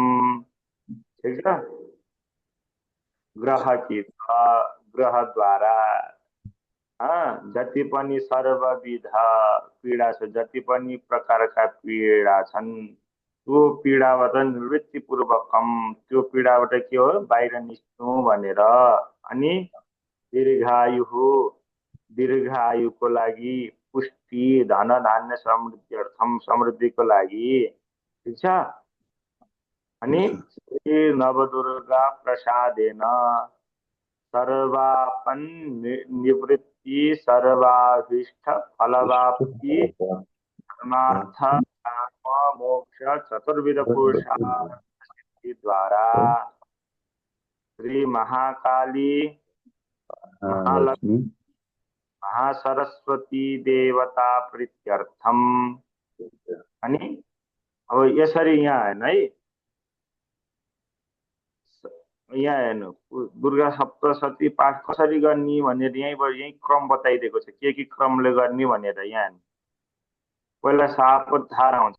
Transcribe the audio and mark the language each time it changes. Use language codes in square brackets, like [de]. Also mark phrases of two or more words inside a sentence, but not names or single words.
[hi] ठीक है, [ne] ग्रह की ग्रह द्वारा जति पनि सर्वविध पीडा छ, जति पनि प्रकारका पीडा छन्, त्यो पीडाबाट निवृत्तिपूर्वकम, त्यो पीडाबाट के हो, बाहिर निस्कनु भनेर। अनि दीर्घायुको लागि, [sa] पुष्टि धन धान्य समृद्ध्यर्थम, [ne] समृद्धिको लागि। ठीक छ। [sa] अनि श्री नवदुर्गा प्रसादेन सर्वापन निवृत्ति सर्वाभीष्ट फलवाप्ति धर्मार्थ काम मोक्ष चतुर्विध पुरुषार्थ द्वारा श्री महाकाली महालक्ष्मी महासरस्वती देवता प्रीत्यर्थम। [ne] अनि अब यसरी यहाँ हेर्नु है, यहाँ हेर्नु दुर्गा सप्तशती पाठ कसरी गर्ने भनेर यही क्रम बताइदिएको छ, के क्रमले गर्ने भनेर। यहाँ हेर्नु, पहिला सापोद्धार आउँछ।